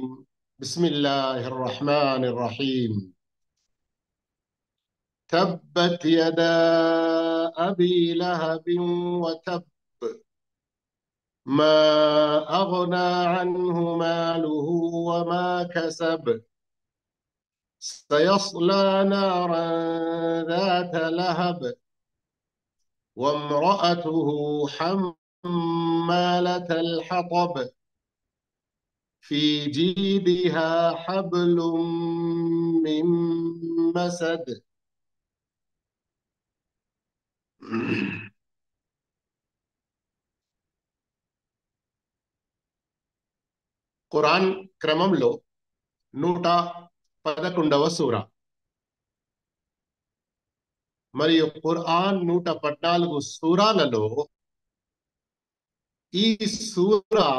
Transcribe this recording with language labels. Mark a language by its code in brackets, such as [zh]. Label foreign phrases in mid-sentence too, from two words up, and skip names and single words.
[ar] بسم الله الرحمن الرحيم. تبت يدا أبي لهب وتب ما أغنى عنه ماله وما كسب سيصلى نارا ذات لهب وامرأته حمالة الحطب في جيدها حبل من مسد. [te] ఖురాన్ క్రమంలో 111వ సూర మరియు ఖురాన్ 114 సూరాలలో ఈ సూర